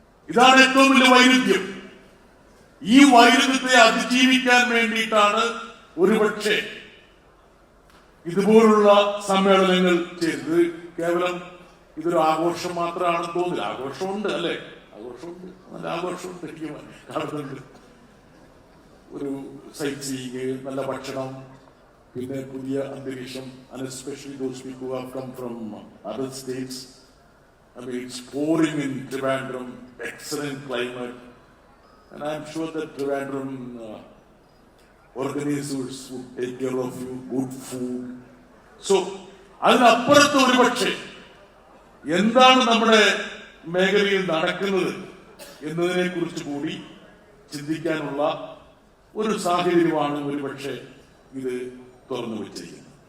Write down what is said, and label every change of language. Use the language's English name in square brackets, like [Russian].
[Malayalam] ഇതാണ് ഏറ്റവും വലിയ വൈരുദ്ധ്യം. ഈ വൈരുദ്ധ്യത്തെ അതിജീവിക്കാൻ വേണ്ടിയിട്ടാണ് ഒരുപക്ഷെ ഇതുപോലുള്ള സമ്മേളനങ്ങൾ ചെയ്തത്. കേവലം ഇതൊരു ആഘോഷം മാത്രമാണെന്ന് തോന്നില്ല. ആഘോഷമുണ്ട്, അല്ലെ? ആഘോഷമുണ്ട്, നല്ല ആഘോഷമുണ്ട്. എനിക്ക് കാണുന്നുണ്ട് ഒരു സൈറ്റ് സീയിങ്, നല്ല ഭക്ഷണം, പിന്നെ പുതിയ അന്തരീക്ഷം. [English] And especially those people who have come from other states. I mean, it's pouring in Trivandrum, excellent climate, and I'm sure that Trivandrum organizers would take care of you, good food. [Malayalam] So, അതിനപ്പുറത്ത് ഒരുപക്ഷെ എന്താണ് നമ്മുടെ മേഖലയിൽ നടക്കുന്നത് എന്നതിനെ കുറിച്ച് കൂടി ചിന്തിക്കാനുള്ള ഒരു സാഹചര്യമാണ് ഒരുപക്ഷെ ഇത് തുറന്നു വെച്ചിരിക്കുന്നത്.